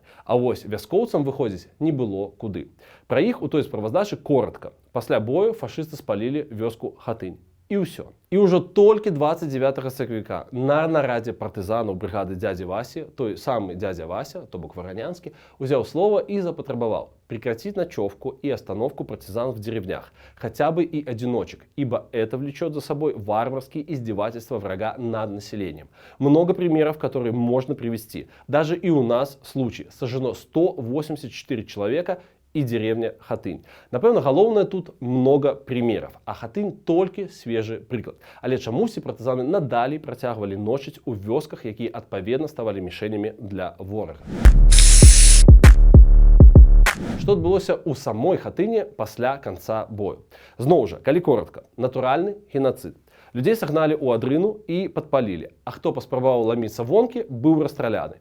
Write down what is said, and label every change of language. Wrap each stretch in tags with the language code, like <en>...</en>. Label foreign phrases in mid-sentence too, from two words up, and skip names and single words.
<be>А вось вяскоўцам выходзіць не было куды. Пра іх у той справаздачы коратка. Пасля бою фашысты спалілі вёску Хатынь. І ўсё. І ўжо толькі 29 сакавіка на нарадзе партызанаў брыгады дзядзі Васі, той самы дзядзя Вася, то бок Варанянскі, узяў слова і запатрабавал</be> <ru>прекратить ночевку и остановку партизан в деревнях, хотя бы и одиночек, ибо это влечет за собой варварские издевательства врага над населением. Много примеров, которые можно привести. Даже и у нас случай. Сожжено 184 человека и деревня Хатынь.</ru> <be>Напэўна, галоўнае тут</be> <ru>много примеров,</ru> <be>а Хатынь толькі свежы прыклад. Але чамусьці партызаны надалей працягвалі ночыць у вёсках, якія адпаведна ставалі мішэнямі для ворага. Што адбылося ў самой Хатыні пасля канца бою? Зноў жа, калі коратка, натуральны генацыд. Людзей сагналі ў адрыну і падпалілі, а хто паспрабаваў ламіцца вонкі, быў расстраляны.</be>